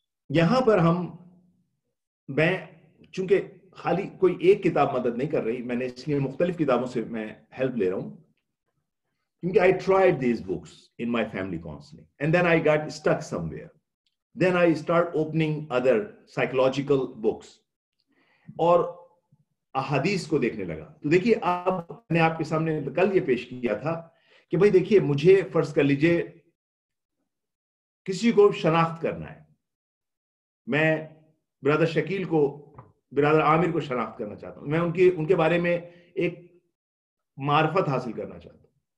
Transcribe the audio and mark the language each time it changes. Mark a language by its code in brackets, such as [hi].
[ur] یہاں پر میں چونکہ خالی کوئی ایک کتاب مدد نہیں کر رہی, میں نے اس لیے مختلف کتابوں سے میں ہیلپ لے رہا ہوں, کیونکہ [en] I tried these books in my family counseling and then I got stuck somewhere. Then I start opening other psychological books [ur] اور احادیث کو دیکھنے لگا. تو دیکھیے, اب میں نے آپ کے سامنے کل یہ پیش کیا تھا کہ بھائی دیکھیے, مجھے فرض کر لیجئے کسی کو شناخت کرنا ہے, میں برادر شکیل کو, برادر عامر کو شناخت کرنا چاہتا ہوں, میں ان کے بارے میں ایک معرفت حاصل کرنا چاہتا ہوں.